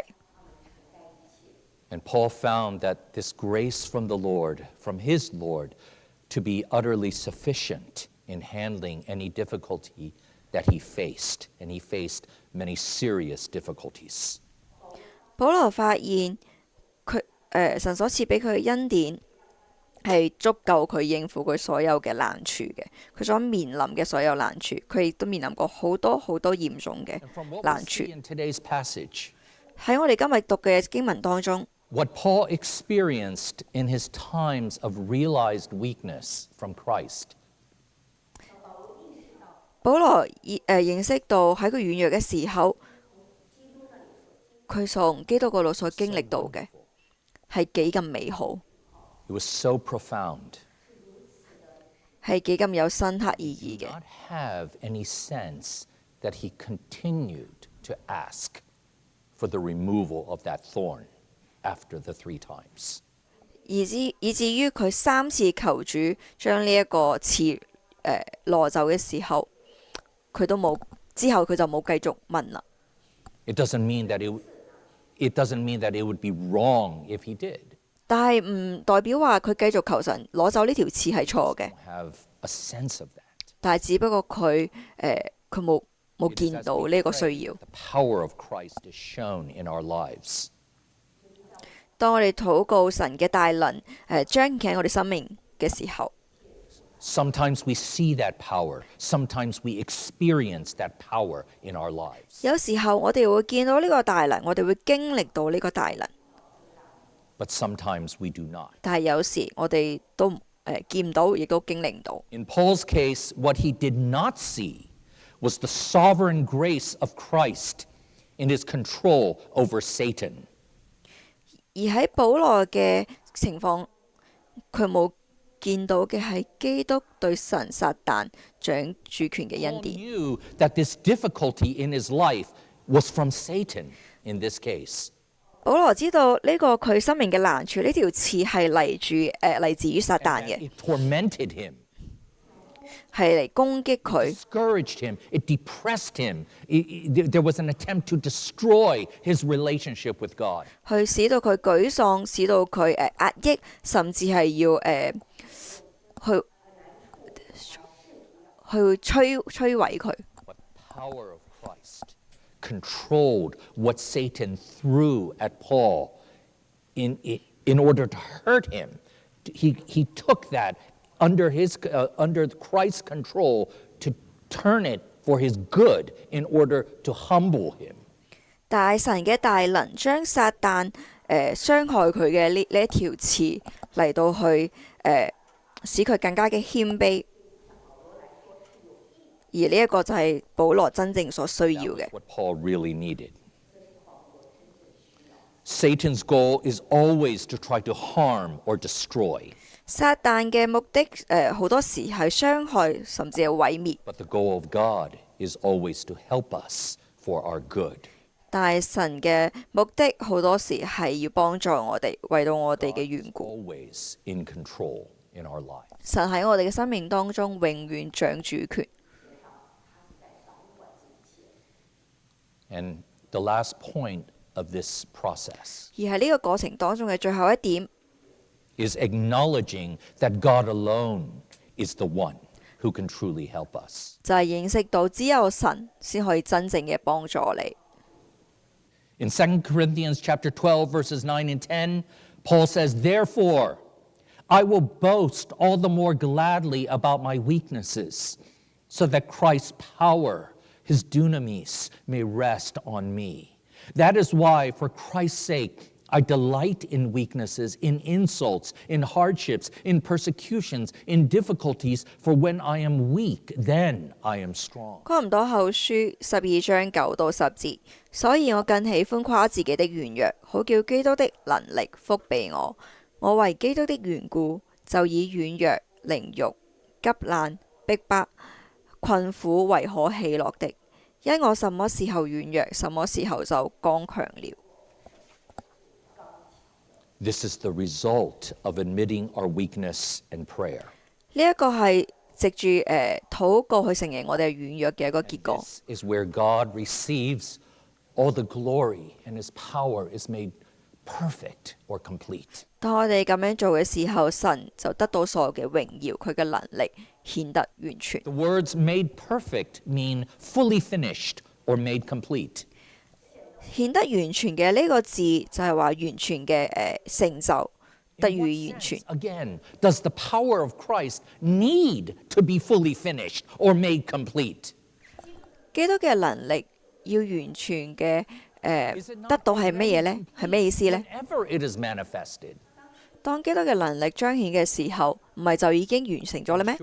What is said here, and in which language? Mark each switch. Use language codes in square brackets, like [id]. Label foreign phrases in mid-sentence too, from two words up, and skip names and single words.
[en] And Paul found that this grace from the Lord, from his Lord, to be utterly sufficient in handling any difficulty that he faced. And he faced many serious difficulties. [yue] 保羅發現神所賜俾佢嘅恩典係足夠佢應付佢所有嘅難處嘅，佢所面臨嘅所有難處，佢亦都面臨過好多好多嚴重嘅 [en] And from what we [yue] 難處。 [en] see in today's passage, [yue] 喺我哋今日讀嘅經文當中， [en] what Paul experienced in his times of realized weakness from Christ, [yue] 保羅認識到喺佢軟弱嘅時候，佢從基督嗰度所經歷到嘅係幾咁美好， [en] it was so profound. [yue] 係幾咁有深刻意義 [en] Did [yue] 嘅。 [en] not have any sense that he continued to ask for the removal of that thorn after the 3 times. [yue] 以至於佢3次求主將呢一個刺攞走嘅時候，佢都冇，之後佢就冇繼續問啦。 [en] It doesn't mean that it would be wrong if he did. [yue] 但係唔代表話佢繼續求神攞走呢條刺係錯嘅， [en] Have a sense of that. [yue] 但係只不過佢冇 [en] It is [yue] 見 [en] as [yue] 到 [en] we [yue] 呢個 [en] pray [yue] 需要。 [en] the power of Christ is shown in our lives. [yue] 當我哋禱告神嘅大能彰顯喺我哋生命嘅時候， [en] Sometimes we see that power. Sometimes we experience that power in our lives. [yue] 有時候我哋會見到呢個大能，我哋會經歷到呢個大能， [en] But sometimes we do not. [yue] 但係有時我哋都見唔到，亦都經歷唔到。 [en] In Paul's case, what he did not see was the sovereign grace of Christ in his control over Satan. [yue] 而喺保羅嘅情況，佢冇見到嘅係基督對神撒旦掌主權嘅恩 [en] Paul [yue] 典。 [en] knew that this difficulty in his life was from Satan in this case. [yue] 保羅知道呢個佢生命嘅難處，呢條刺係嚟自於撒旦 [en] And [yue] 嘅， [en] it tormented him, [yue] 係嚟攻擊佢， [en] discouraged him, it depressed him. There was an attempt to destroy his relationship with God. [yue] 去使到佢沮喪，使到佢壓抑，甚至係要去摧毀佢。 [en] But the power of Christ controlled what Satan threw at Paul in order to hurt him. He took that under Christ's control to turn it for his good in order to humble him. [yue] 但係神嘅大能將撒旦傷害佢嘅呢一條刺嚟到去使佢更加嘅謙卑，而呢一個就係保羅真正所需要 [en] That [yue] 嘅 [en] was。what Paul really needed. Satan's goal is always to try to harm or destroy, [yue] 撒旦嘅目的好多時係傷害，甚至係毀滅。 [en] but the goal of God is always to help us for our good. [yue] 但係神嘅目的好多時係要幫助我哋，為到我哋嘅緣故。 [en] Always in control in our lives. [yue] 神喺我哋嘅生命當中永遠掌主權。 [en] And the last point of this process [yue] 而喺呢個過程當中嘅最後一點， [en] is acknowledging that God alone is the one who can truly help us. [yue] 就係認識到只有神先可以真正嘅幫助你。 [en] In 2 Corinthians chapter 12 verses 9 and 10, Paul says, "Therefore, I will boast all the more gladly about my weaknesses, so that Christ's power, his dunamis, may rest on me. That is why, for Christ's sake, I delight in weaknesses, in insults, in hardships, in persecutions, in difficulties, for when I am weak, then I am strong. [yue] 哥林多後書12章9到10節，所以我更喜歡誇自己的軟弱，好叫基督的能力覆庇我。我為基督的緣故，就以軟弱、凌辱、急難、逼迫、困苦為可喜樂的，因我什麼時候軟弱，什麼時候就剛強了。 [en] This is the result of admitting our weakness and prayer. [yue] 呢一個係藉住禱告去承認我哋軟弱嘅一個結果。 [en] This is where God receives all the glory and His power is made perfect or complete. [yue] 當我哋咁樣做嘅時候，神就得到所有嘅榮耀，佢嘅能力顯得完全。 [en] The words made perfect mean fully finished or made complete. [yue] 顯得完全嘅呢個字就係話完全嘅成就，得 [en] In what [yue] 以完全 [en] sense,。again, does the power of Christ need to be fully finished or made complete? [yue] 基督嘅能力要完全嘅 [en] Is it not [yue] 得到係乜嘢呢？ [en] made [yue] 係咩意思呢？ [en] Whenever it is manifested. [yue] 當基督嘅能力彰顯嘅時候，唔係就已經完成咗啦咩？